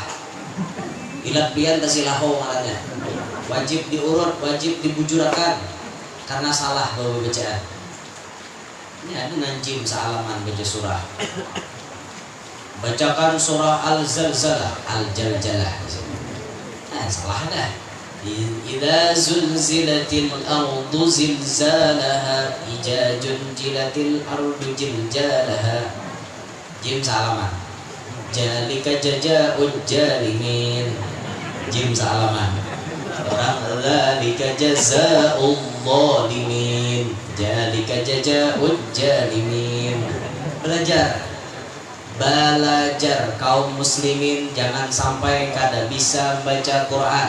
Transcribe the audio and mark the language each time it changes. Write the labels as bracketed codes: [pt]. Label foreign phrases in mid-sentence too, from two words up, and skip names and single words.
[bjn] Ilat pian tasilahu ngarannya. Wajib diurut, wajib dibujurakan karena salah bawa bacaan. Ini ada nanjim sealaman baca surah. Bacakan surah Al-Zalzalah, Al-Jaljalah. Salah dah. [ar] إذا زلزلت الأرض زلزالها، إذا جنجلت الأرض جلجالها. [bjn] Jim sealaman. [ar] جالك جزاء الجالمين. [bjn] Jim sealaman. Orang [ar] ذلك جزاء الظالمين. ذلك جزاء الجالمين. [bjn] Belajar kaum muslimin jangan sampai kada bisa baca Quran.